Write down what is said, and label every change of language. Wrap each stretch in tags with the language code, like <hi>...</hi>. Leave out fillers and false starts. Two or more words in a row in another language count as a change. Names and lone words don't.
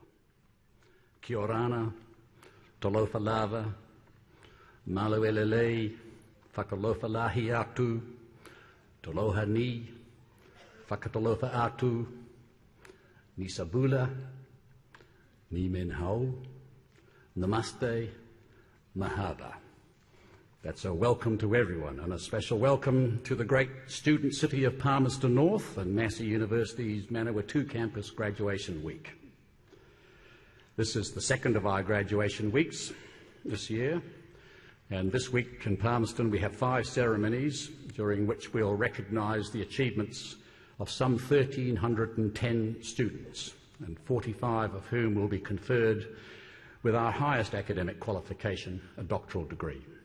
<rar>Kia orana,</rar> <sm>talofa lava, maluelelei,</sm> <niu>whakalofa lahi atu,</niu> <tkl>taloha ni,</tkl> <tvl>whakatalofa atu,</tvl> <fj>ni sabula, ni menhau,</fj> <hi>namaste, mahaba.</hi> <en>That's a welcome to everyone, and a special welcome to the great student city of Palmerston North and Massey University's Manawatū campus graduation week. This is the second of our graduation weeks this year, and this week in Palmerston we have 5 ceremonies during which we'll recognise the achievements of some 1,310 students, and 45 of whom will be conferred with our highest academic qualification, a doctoral degree.</en>